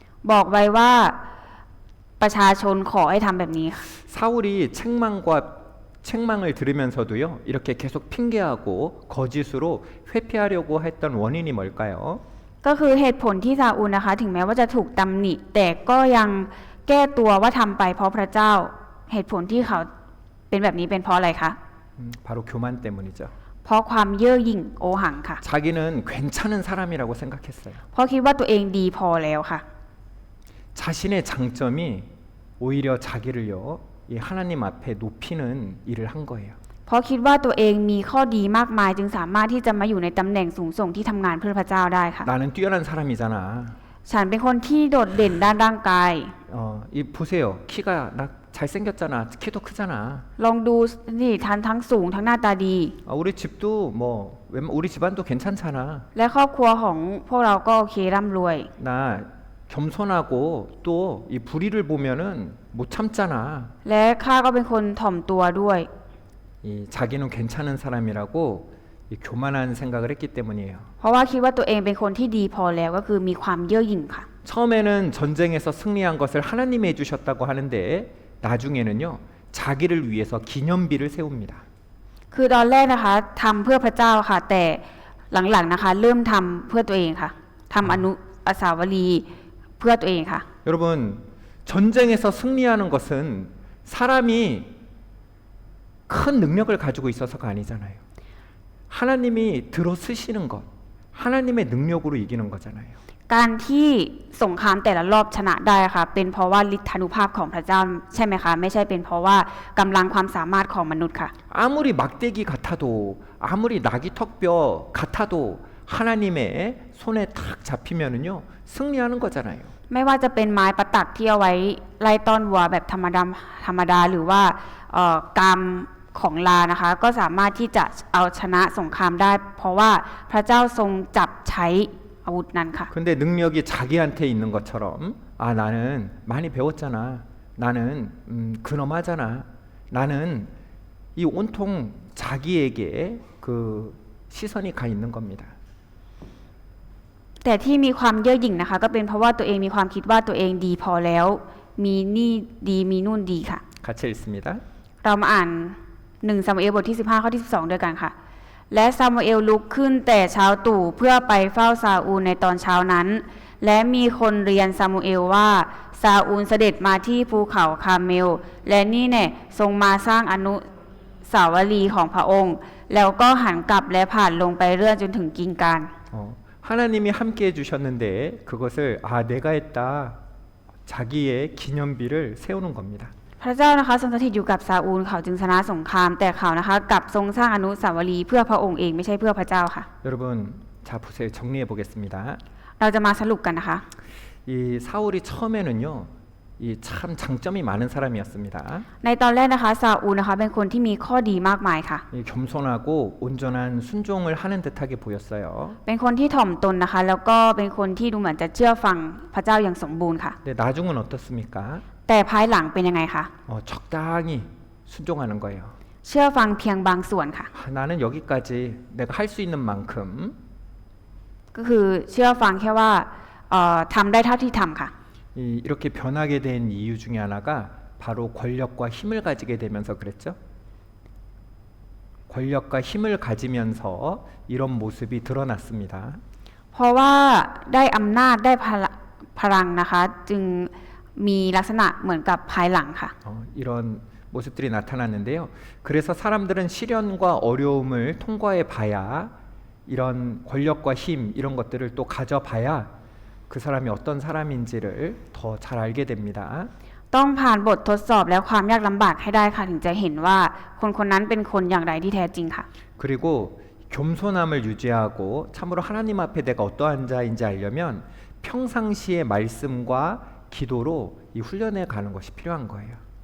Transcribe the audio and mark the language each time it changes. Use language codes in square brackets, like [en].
[th] บอกไว้ว่าประชาชนขอให้ทำแบบนี้ค่ะ [ko] 사울이 책망을 들으면서도요, 이렇게 계속 핑계하고 거짓으로 회피하려고 했던 원인이 뭘까요? [th] ก็คือเหตุผลที่ซาอูลนะคะถึงแม้ว่าจะถูกตำหนิแต่ก็ยังแก้ตัวว่าทำไปเพราะพระเจ้าเหตุผลที่เขาเป็นแบบนี้เป็นเพราะอะไรคะ [ko] 바로 교만 때문이죠. [th] เพราะความเย่อหยิ่งโอหังค่ะ [ko] 자기는 괜찮은 사람이라고 생각했어요. [th] เพราะคิดว่าตัวเองดีพอแล้วค่ะ [ko] 자신의 장점이 오히려 자기를요, 이 하나님 앞에 높이는 일을 한 거예요. [th] เพราะคิดว่าตัวเองมีข้อดีมากมายจึงสามารถที่จะมาอยู่ในตำแหน่งสูงส่งที่ทำงานเพื่อพระเจ้าได้ค่ะ [ko] 나는 뛰어난 사람이잖아. [th] ฉันเป็นคนที่โดดเด่นด้านร่างกาย [ko] 이 보세요. 키가 나 잘생겼잖아. 키도 크잖아. [th] ลองดูนี่ทั้งสูงทั้งหน้าตาดี [ko] 우리 집도 뭐 우리 집안도 괜찮잖아. [th] และครอบครัวของพวกเราก็โอเคร่ำรวย [ko] 나 겸손하고 또 이 불의를 보면은 못 참잖아. [th] และข้าก็เป็นคนถ่อมตัวด้วย [ko] 이 자기는 괜찮은 사람이라고 이 교만한 생각을 했기 때문이에요. [th] เพราะว่าคิดว่าตัวเองเป็นคนที่ดีพอแล้วก็คือมีความเย่อหยิ่งค่ะ [ko] 처음에는 전쟁에서 승리한 것을 하나님이 해주셨다고 하는데 나중에는요, 자기를 위해서 기념비를 세웁니다. [th] คือตอนแรกนะคะทำเพื่อพระเจ้าค่ะ แต่หลังๆนะคะเริ่มทำเพื่อตัวเองค่ะทำอนุสาวรีย์เพื่อตัวเองค่ะ [ko] 여러분, 전쟁에서 승리하는 것은 사람이 큰 능력을 가지고 있어서가 아니잖아요. 하나님이 들어 쓰시는 것, 하나님의 능력으로 이기는 거잖아요. [th] การที่สงครามแต่ละรอบชนะได้ค่ะเป็นเพราะว่าฤทธานุภาพของพระเจ้าใช่ไหมคะไม่ใช่เป็นเพราะว่ากำลังความสามารถของมนุษย์ค่ะ [ko] 아무리 막대기 같아도 아무리 나귀턱뼈 같아도 하나님의 손에 탁 잡히면은요 승리하는 거잖아요. [th] ไม่ว่าจะเป็นไม้ประตักที่เอาไว้ไล่ต้อนวัวแบบธรรมดาหรือว่ากามของลานะคะก็สามารถที่จะเอาชนะสงครามได้ เพราะว่าพระเจ้าทรงจับใช้อาวุธนั้นค่ะ [ko] 근데 능력이 자기한테 있는 것처럼 나는 많이 배웠잖아. 나는 근엄하잖아. 나는 이 온통 자기에게 그 시선이 가 있는 겁니다. [th] แต่ที่มีความเย่อหยิ่งนะคะก็เป็นเพราะว่าตัวเองมีความคิดว่าตัวเองดีพอแล้วมีนี่ดีมีนู่นดีค่ะ [ko] 같이 읽습니다. [th] เรามาอ่าน1 ซามูเอลบทที่ 15 ข้อที่ 12 ด้วยกันค่ะ และซามูเอลลุกขึ้นแต่เช้าตรู่เพื่อไปเฝ้าซาอูลในตอนเช้านั้น และมีคนเรียนซามูเอลว่าซาอูลเสด็จมาที่ภูเขาคาร์เมล และนี่แน่ทรงมาสร้างอนุสาวรีย์ของพระองค์ แล้วก็หันกลับและผ่านลงไปเรื่อยจนถึงกิงการ [ko] 하나님이 함께 해주셨는데 그것을 내가 했다 자기의 기념비를 세우는 겁니다. [th] พระเจ้านะคะทรงสถิตอยู่กับซาอูลเขาจึงชนะสงคราม แต่เขานะคะกลับทรงสร้างอนุสาวรีย์เพื่อพระองค์เองไม่ใช่เพื่อพระเจ้าค่ะ [ko] 여러분 자 보세요. 정리해 보겠습니다. [th] เราจะมาสรุปกันนะคะ [ko] 이 사울이 처음에는요 이 참 장점이 많은 사람이었습니다. [th] ในตอนแรกนะคะซาอูลนะคะเป็นคนที่มีข้อดีมากมายค่ะ [ko] 이 겸손하고 온전한 순종을 하는 듯하게 보였어요. [th] เป็นคนที่ถ่อมตนนะคะ แล้วก็เป็นคนที่ดูเหมือนจะเชื่อฟังพระเจ้าอย่างสมบูรณ์ค่ะ [ko] 근데 나중은 어떻습니까? [th] แต่ภายหลังเป็นยังไงคะ [ko] 적당히 순종하는 거예요. [th] เชื่อฟังเพียงบางส่วนค่ะ [ko] 나는 여기까지 내가 할 수 있는 만큼 [th] ก็คือเชื่อฟังแค่ว่าทำได้เท่าที่ทำค่ะ [ko] 이렇게 변하게 된 이유 중에 하나가 바로 권력과 힘을 가지게 되면서 그랬죠. 권력과 힘을 가지면서 이런 모습이 드러났습니다. [th] เพราะว่าได้อำนาจได้พลังนะคะจึงมีลักษณะเหมือนกับภายหลังค่ะ [ko] 이런 모습들이 나타났는데요. 그래서 사람들은 시련과 어려움을 통과해 봐야 이런 권력과 힘 이런 것들을 또 가져봐야 그 사람이 어떤 사람인지를 더 잘 알게 됩니다. [th] ต้องผ่านบททดสอบและความยากลำบากให้ได้ค่ะถึงจะเห็นว่าคนคนนั้นเป็นคนอย่างไรที่แท้จริงค่ะ [ko] 그리고 겸손함을 유지하고 참으로 하나님 앞에 내가 어떠한 자인지 알려면 평상시의 말씀과 기도로 이 훈련해 가는 것이 필요한 거예요.